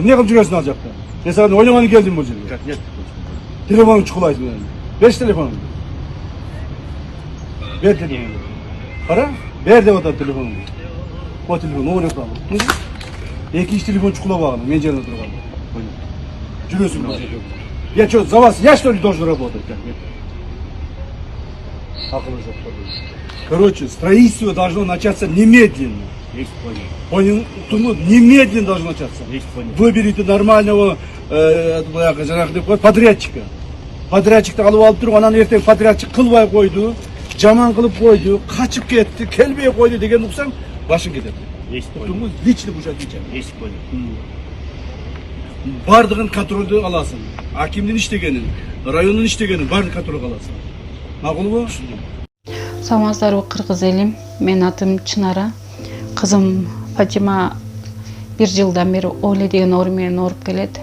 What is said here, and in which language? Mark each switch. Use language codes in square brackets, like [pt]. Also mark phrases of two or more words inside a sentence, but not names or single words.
[ky] Не кылып жүрөсүң ал жакта? Мен сага ойногону келдим бул жерге. [ru] Нет. [ky] Телефонуңду чукулайсың менен. Беш телефонуңду. Бер телефонуңду. Кара, бер деп атат телефонуңду. О телефон, ойноп калдым. Экинчи телефон чукулабаган, мен жерде турган. Жүрөсүң ал жерге. [ru] Я что, за вас я что ли должен работать? [ky] Акылы жок. [ru] Короче, строительство должно начаться немедленно. Есть понял. Понял? Немедленно должно начаться. Есть понял. Выберите нормального подрядчика. [ky] Подрядчикти алып туруп, анан эртең подрядчик кылбай койду, жаман кылып койду, качып кетти, келбей койду деген уксаң, башың кетет. [ru] Есть понял. Лично уже отвечаю. Есть понял. [ky] Бардығын контролды аласың. Акимдин иштегенин, райондун иштегенин барын контролга аласың. Макулбу? Саламатсыздарбы, кыргыз элим. Менин атым Чынара. Кызым Фатима 1 жылдан бери Оле деген оору менен ооруп келет.